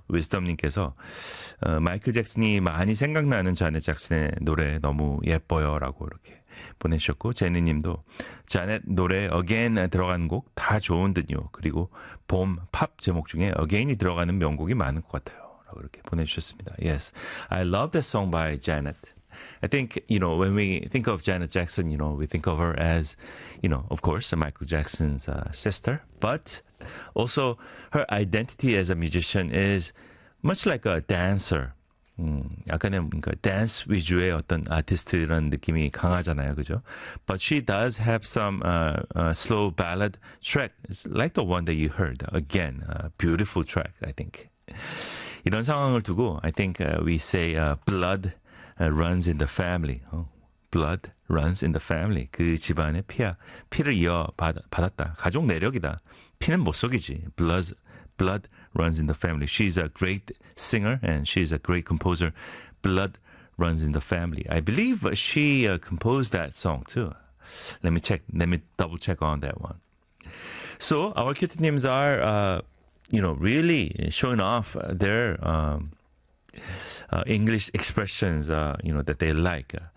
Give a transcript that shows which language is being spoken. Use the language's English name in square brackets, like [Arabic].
[Korean] 위스덤님께서 마이클 잭슨이 많이 생각나는 자넷 잭슨의 노래 너무 예뻐요 라고 이렇게 보내주셨고 제니님도 자넷 노래 Again 들어간 곡 다 좋은 듯요. 그리고 봄 팝 제목 중에 Again이 들어가는 명곡이 많은 것 같아요 라고 이렇게 보내주셨습니다. [English] Yes, I love that song by Janet. I think, you know, when we think of Janet Jackson, you know, we think of her as, you know, of course, Michael Jackson's sister, but also her identity as a musician is much like a dancer. [Korean] 약간의 그러니까 dance 위주의 어떤 아티스트라는 느낌이 강하잖아요, 그죠? [English] But she does have some slow ballad track, like the one that you heard, again, a beautiful track, I think. [Korean] 이런 상황을 두고, [English] I think we say blood runs in the family. Oh, blood runs in the family. [Korean] 그 집안의 피를 이어받았다. 가족 내력이다. 피는 못 속이지. [English] Blood runs in the family. She's a great singer and she's a great composer. Blood runs in the family. I believe she composed that song too. Let me check. Let me double check on that one. So our cute names are, you know, really showing off their English expressions, you know, that they like.